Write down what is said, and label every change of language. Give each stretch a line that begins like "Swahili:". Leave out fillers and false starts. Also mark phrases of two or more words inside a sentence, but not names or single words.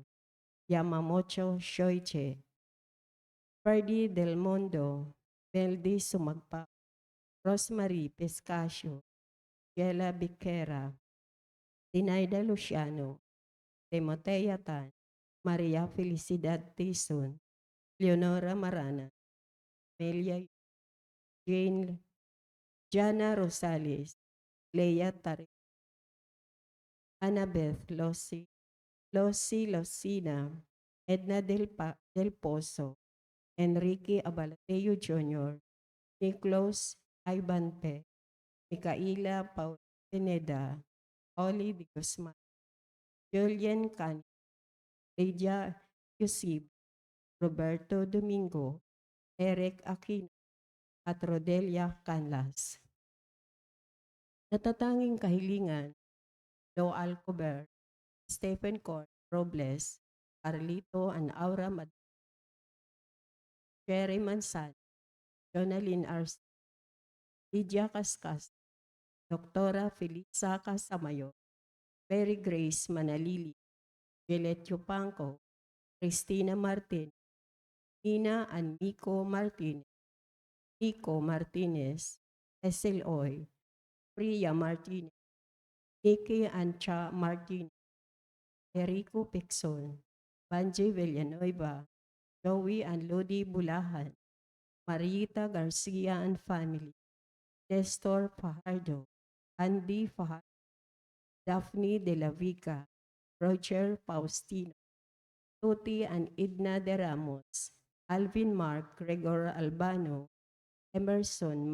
Filipino: Yamamocho Shoiche, Ferdy Del Mondo, Meldy Sumagpa, Rosemary Pescasio, Gela Biquera, Tinaida Luciano, Timotea Tan, Maria Felicidad Tison, Leonora Marana, Melia Jane, Jana Rosales, Leia Tari, Annabeth Losi Losina, Edna Del Pozo, Enrique Abalateo Jr., Nicholas Ibanpe, Micaela Paul Pineda, Oli de Guzman, Julian Can, Lydia Yusib, Roberto Domingo, Eric Aquino, at Rodelia Canlas. Natatanging kahilingan, Lo Alcober, Stephen Cort Robles, Carlito and Aura Cherry Mansan, Jonalyn Arce, Lydia Cascas, Doktora Felisa Casamayo, Mary Grace Manalili, Jelet Yupanco, Cristina Martin, Nina and Nico Martinez, Esel Oy, Priya Martinez, Nikki and Cha Martinez, Erico Pixon, Banji Villanueva, Joey and Lodi Bulahan, Marita Garcia and family, Nestor Fajardo, Andy Fajardo, Daphne De La Vica, Roger Faustino, Tuti and Idna De Ramos, Alvin Mark Gregor Albano, Emerson